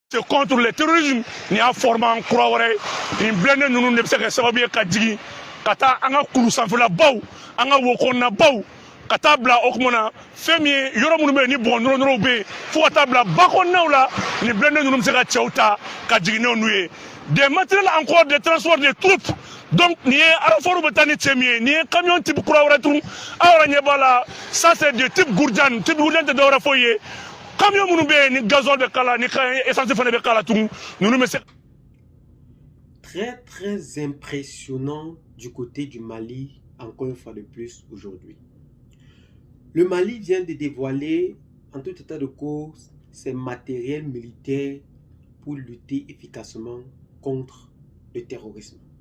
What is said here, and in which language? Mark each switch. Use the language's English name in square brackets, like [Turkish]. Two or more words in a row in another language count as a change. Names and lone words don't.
[French] C'est contre le terrorisme [Bambara] ni a forman kura wɛrɛ nin blende ninnu de bɛ se ka sababu ye ka jigin ka taa an ka kulu sanfɛla baw an ka wo kɔnɔna baw ka taa bila o kuma na fɛn min ye yɔrɔ minnu bɛ yen ni bɔgɔ nɔrɔnɔrɔw bɛ yen fo ka taa bila ba kɔnɔnaw la nin blende ninnu bɛ se ka cɛw ta ka jigin n'u ye [French] des matériels encore de transport de troupes donc [Bambara] nin ye araforu bɛ taa ni cɛ min ye nin ye camion type kura wɛrɛ tun aw yɛrɛ ɲɛ b'a la [French] ça c'est de type gourdiane [Bambara] type gourdiane tɛ dɔwɛrɛ foyi ye camion minnu bɛ yen ni gazole bɛ k'a la ni essence fana bɛ k'a la tun ninnu bɛ se. [French] Très très impressionnant du côté du Mali, encore une fois de plus aujourd'hui. Le Mali vient de dévoiler, en tout état de cause, ses matériels militaires pour lutter efficacement contre le terrorisme.